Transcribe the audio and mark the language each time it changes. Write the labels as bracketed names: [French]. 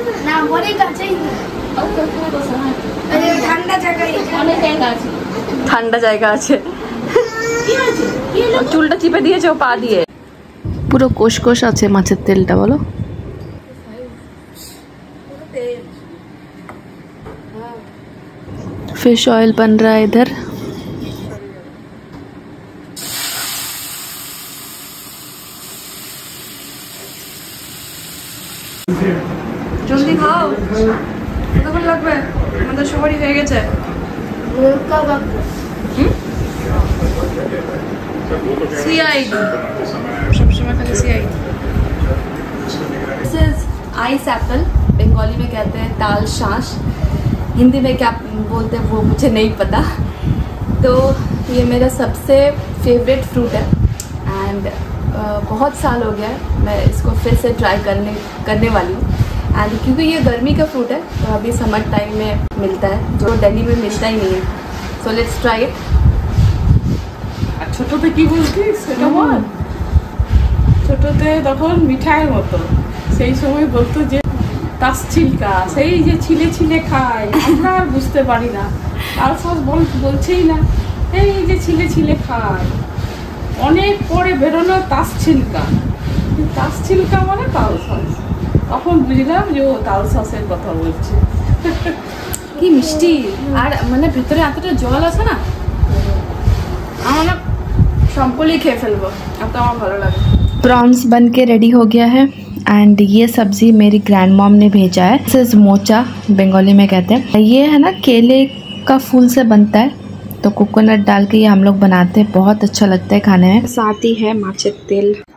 [Bangla] না, বোনের কাছেই না, ঠান্ডা জায়গায়, অনেক জায়গা আছে, ঠান্ডা জায়গা আছে। চুলটা চিপে দিয়েছে ও পা দিয়ে, পুরো কোষ কোষ আছে মাছের তেলটা। [Hindi] বলো फिश ऑयल बन रहा है इधर। [Bangla] জলদি খাও, কতক্ষণ লাগবে? আমাদের সবারই হয়ে গেছে। CID সবসময় খালি CID। [English] this is ice apple, [Hindi] Bengali में कहते हैं ताल शांस, हिंदी में क्या बोलते हैं वो मुझे नहीं पता। तो ये मेरा सबसे फेवरेट फ्रूट है एंड बहुत साल हो गया है मैं इसको फिर से ट्राई करने वाली हूँ। एंड क्योंकि ये गर्मी का फ्रूट है तो अभी समर टाइम में मिलता है, जो दिल्ली में मिलता ही नहीं है। [English] So let's try it. [Bangla] ছোটতে কি বলছিস সেটা বল। ছোটতে তখন মিঠাইয়ের মতো, সেই সময় বলতো যে তাস ছিলকা, সেই যে ছিলে ছিলে খায়, আমরা আর বুঝতে পারি না। তাল সস বলছেই না, এই যে ছিলে ছিলে খায়। অনেক পরে বেরোলো তাস ছিলকা, তাস ছিলকা মানে তাল সস। তখন বুঝলাম যে ও তাল সসের কথা বলছে। কি মিষ্টি, আর মানে ভিতরে এতটা জল আছে না, আমরা সম্পূর্ণই খেয়ে ফেলবো, এত আমার ভালো লাগে। [Hindi] प्रॉन्स बन के रेडी हो गया है एंड ये सब्ज़ी मेरी ग्रैंड मॉम ने भेजा है। [English] this is mocha, [Hindi] बंगाली में कहते हैं। ये है ना केले का फूल से बनता है, तो कोकोनट डाल के ये हम लोग बनाते हैं, बहुत अच्छा लगता है खाने में। साथ ही है [Bangla] माছের তেল।